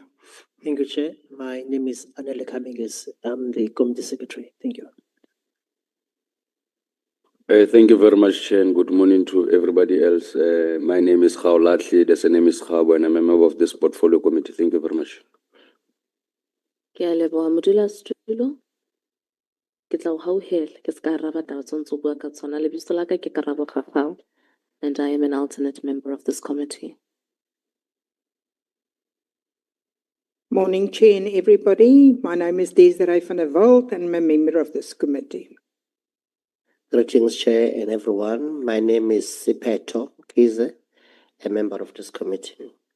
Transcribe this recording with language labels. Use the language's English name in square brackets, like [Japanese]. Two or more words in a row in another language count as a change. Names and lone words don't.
[English] Thank you, Chair. My name is Anele Kaminges. I'm the Committee Secretary. Thank you. Thank you very much, Chair, and good morning to everybody else. My name is Khaulatli, the name is Khabo, and I'm a member of this Portfolio Committee. Thank you very much. [Southern Sotho] Ke a leboha modulasetulo. Ke tla o hauhela ke ska araba taba tse ntse o bua ka tsona. Lebitso la ka ke Karabo Kgafao, [English] and I am an alternate member of this committee. Morning, Chair and everybody. My name is Desiree van der Walt and I'm a member of this committee. Greetings, Chair and everyone. My name is Sipeto Kize, a member of this committee.